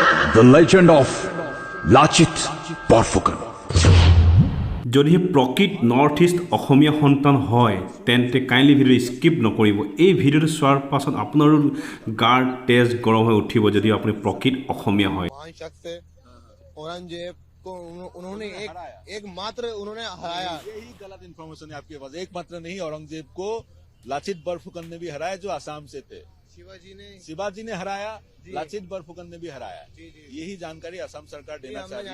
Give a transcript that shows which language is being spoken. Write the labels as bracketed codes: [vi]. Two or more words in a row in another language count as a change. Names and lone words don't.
[en] The legend of Lachit Borphukan. [as] যদি প্ৰকৃত নৰ্থ ইষ্ট অসমীয়া সন্তান হয় তেন্তে [en] kindly video skip [as] নকৰিব। এই ভিডিঅ'টো চোৱাৰ পাছত আপোনাৰো গাৰ তেজ গৰম হৈ উঠিব যদি আপুনি প্ৰকৃত অসমীয়া হয়। [hi] औरंगजेब को उन्होंने एक मात्र उन्होंने हराया। यही गलत इन्फॉर्मेशन है आपके पास। एक मात्र नहीं, औरंगजेब को लाचित बरफुकन ने भी हराया जो आसाम से थे। शिवाजी ने हराया, लाचित बरफुकन ने भी हराया। यही जानकारी असम सरकार देना चाहिए।